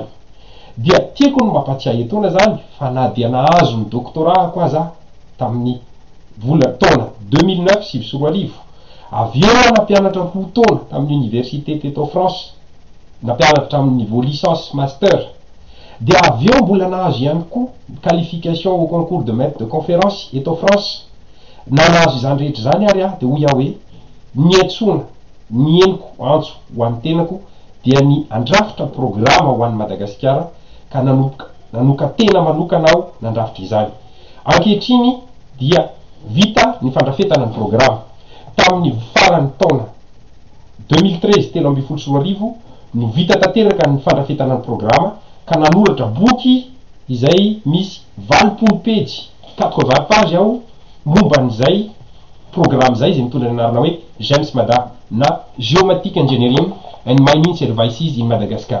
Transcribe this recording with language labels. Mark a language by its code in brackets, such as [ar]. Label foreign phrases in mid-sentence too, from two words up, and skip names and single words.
[mg] Dia tiako ny mampatsiahy etona zany fa na dia nahazo ny doctorat koa za tamin'ny taona 2009 sivy sy roa arivo. Avy eo nampianatra roa taona tamin'ny université teto France, nampianatra tamin'ny [fr] niveau licence master. [mg] Dia avy eo mbola nahazo ihany koa [fr] qualification au concours de maître de conférence [mg] eto France. Na nahazo izany rehetra zany ary dia hoy aho hoe niantsona ny henoko antso ho an'ny tenako dia ny andrafitra programa ho an'ny Madagasikara ka nanoka tena manokana aho nandrafitra izany. Ankehitriny dia vita ny fandrafetana ny programa tamin'ny farany taona 2013 telo amby folo sy roa arivo no vita tanteraka ny fandrafetana ny programa ka nanoratra boky izay misy 20 page 80 page aho momba an'izay programme zay izay mitondra ny anarana hoe James Mada na Geomatic Engineering and Mining Services in Madagascar.